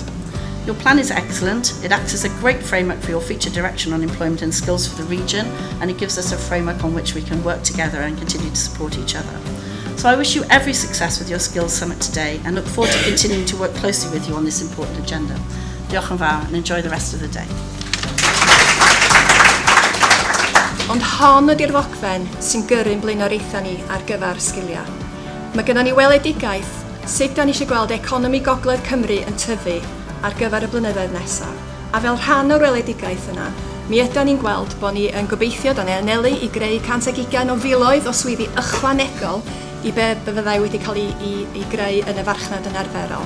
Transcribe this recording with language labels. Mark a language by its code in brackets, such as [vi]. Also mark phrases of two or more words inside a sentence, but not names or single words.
[en] Your plan is excellent. It acts as a great framework for your future direction on employment and skills for the region, and it gives us a framework on which we can work together and continue to support each other. So I wish you every success with your Skills Summit today and look forward to continuing to work closely with you on this important agenda. [cy] Diolch yn fawr [en] and enjoy the rest of the day. [cy] Ond hon ydy'r ddogfen sy'n gyrru'n blaenoriaethau ni ar gyfer sgiliau. Mae gennym ni weledigaeth sut da ni eisiau gweld economi Gogledd Cymru yn tyfu ar gyfer y blynyddoedd nesaf. A fel rhan o'r weledigaeth yna, mi ydyn ni'n gweld bod ni yn gobeithio da ni anelu i greu 120 o filoedd o swyddi ychwanegol i be fyddai wedi cael ei greu yn y farchnad yn arferol.